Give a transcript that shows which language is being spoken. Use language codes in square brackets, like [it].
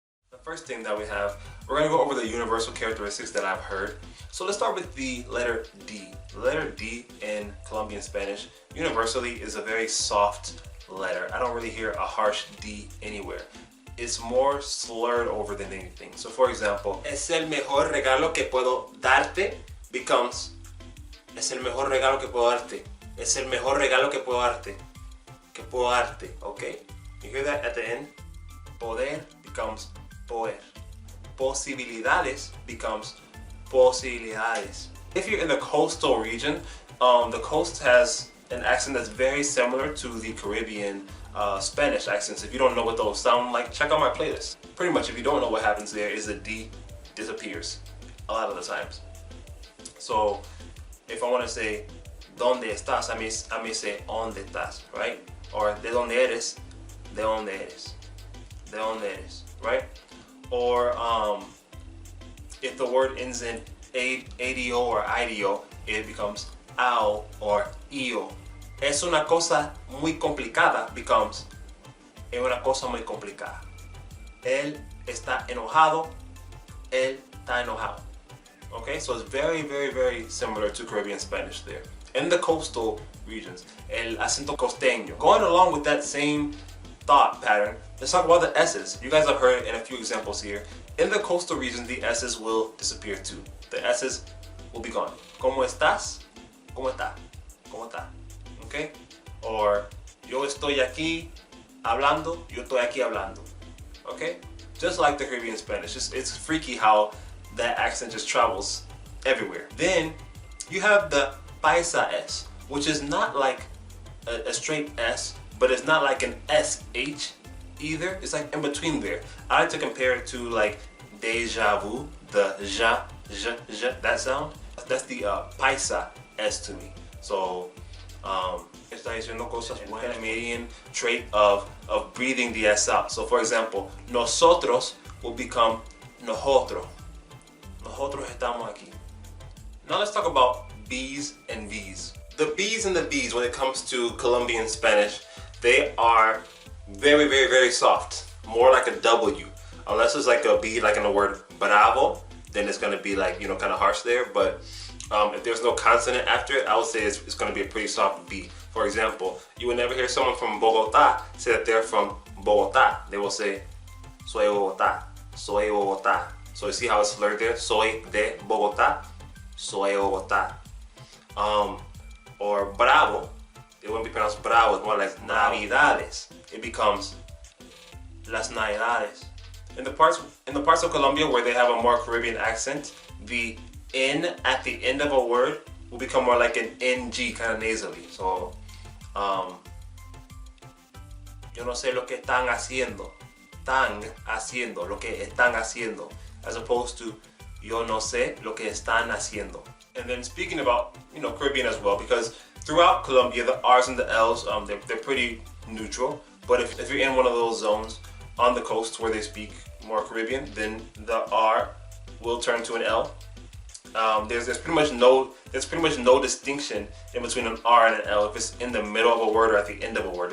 [en] The first thing that we have, we're going to go over the universal characteristics that I've heard. So let's start with the letter D. The letter D in Colombian Spanish universally is a very soft letter. I don't really hear a harsh D anywhere. It's more slurred over than anything. So for example, [es] es el mejor regalo que puedo darte [en] becomes [es] es el mejor regalo que puedo darte. Es el mejor regalo que puedo darte. Que puedo darte, [en] okay? You hear that at the end? Poder becomes poder. Posibilidades becomes posibilidades. If you're in the coastal region, the coast has an accent that's very similar to the Caribbean Spanish accents. If you don't know what those sound like, check out my playlist. Pretty much, if you don't know, what happens there is the D disappears a lot of the times. So if I want to say [es] ¿dónde estás? [en] I may say [es] ¿dónde estás? Right? Or ¿de dónde eres? ¿De dónde eres? ¿De dónde eres? Right? [en] Or if the word ends in ADO or IDO, it becomes AO or IO. [es] Es una cosa muy complicada [en] becomes [es] es una cosa muy complicada. Él está enojado. Él está enojado. [en] Okay, so it's very, very, very similar to Caribbean Spanish there. In the coastal regions, [es] el acento costeño. [en] Going along with that same thought pattern, let's talk about the S's. You guys have heard in a few examples here. In the coastal regions, the S's will disappear too. The S's will be gone. [es] ¿Cómo estás? ¿Cómo está? ¿Cómo está? Okay? [en] Or [es] yo estoy aquí hablando. Yo estoy aquí hablando. [en] Okay? Just like the Caribbean Spanish. It's freaky how that accent just travels everywhere. Then you have the paisa S, which is not like a straight S, but it's not like an SH either. It's like in between there. I like to compare it to like deja vu, the ja, that sound. That's the paisa S to me. [es] So está diciendo cosas buenas. [en] Canadian trait of breathing the S out. So for example, nosotros will become nosotros. [es] Nosotros estamos aquí. [en] Now let's talk about B's and V's. The B's and the V's, when it comes to Colombian Spanish, they are very, very, very soft. More like a W. Unless it's like a B, like in the word bravo, then it's gonna be like, kind of harsh there. But if there's no consonant after it, I would say it's gonna be a pretty soft B. For example, you would never hear someone from Bogotá say that they're from Bogotá. They will say, [es] soy Bogotá, soy Bogotá. [en] So you see how it's slurred there? [es] Soy de Bogotá, soy Bogotá. Or bravo [en] it wouldn't be pronounced bravo, it's more like navidades. It becomes las navidades. In the parts of Colombia where they have a more Caribbean accent, the N at the end of a word will become more like an NG, kind of nasally. [es] So, yo no sé lo que están haciendo. Están haciendo, lo que están haciendo. [en] As opposed to, [es] yo no sé lo que están haciendo. [en] And then speaking about, Caribbean as well, because throughout Colombia, the R's and the L's, they're pretty neutral. But if you're in one of those zones on the coast where they speak more Caribbean, then the R will turn to an L. There's pretty much no distinction in between an R and an L if it's in the middle of a word or at the end of a word.